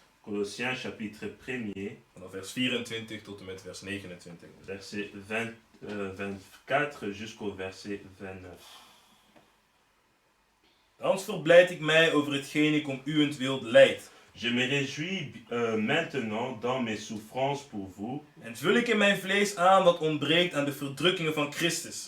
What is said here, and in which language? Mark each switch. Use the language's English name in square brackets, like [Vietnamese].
[French] Colossiens chapitre 1er, [Dutch] Vanaf vers 24 tot en met vers 29. [French] verset 24 jusqu'au verset 29. [Dutch] Thans verblijd ik mij over hetgeen ik om uwentwil lijd. [French] Je me réjouis maintenant dans mes souffrances pour vous, [Dutch] En vul ik in mijn vlees aan wat ontbreekt aan de verdrukkingen van Christus.